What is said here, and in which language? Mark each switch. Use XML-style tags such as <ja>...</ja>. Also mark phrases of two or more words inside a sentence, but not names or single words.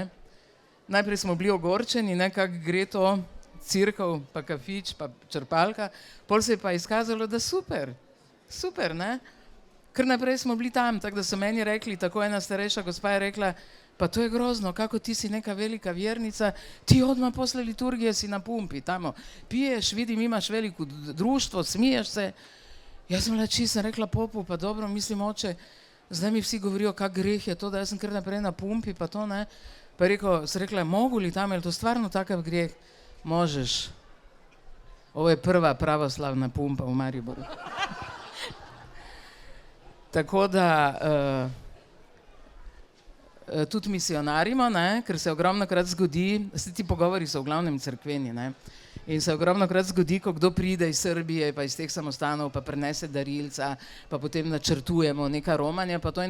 <sl>Najprej smo bili ogorčeni, ne, kako gre to, cerkev, pa kafič, pa črpalka, pol se je pa izkazalo, da super, ne. Kar naprej smo bili tam, tako da so meni rekli, tako ena starejša gospa je rekla, pa to je grozno,</sl> <sr>kako ti si neka velika vjernica, ti odmah posle liturgije si na pumpi, tamo piješ, vidim, imaš veliko društvo, smiješ se.</sr> <sl>Jaz sem sem rekla popu, pa dobro, mislim, oče, zdaj mi vsi govorijo, kak greh je to, da jaz sem kar naprej na pumpi, pa to ne. Pa je rekla,</sl> <sr>mogu li tam, je to stvarno takav greh? Možeš. Ovo je prva pravoslavna pumpa v Mariboru.</sr> <sl>Tako da tudi misionarimo, ne, ker se ogromno krat zgodi, ti pogovori so v glavnem cerkveni, ne, in se ogromno krat zgodi, ko kdo pride iz Srbije, pa iz teh samostanov, pa prinese darilca, pa potem načrtujemo neka romanja, pa to in</sl>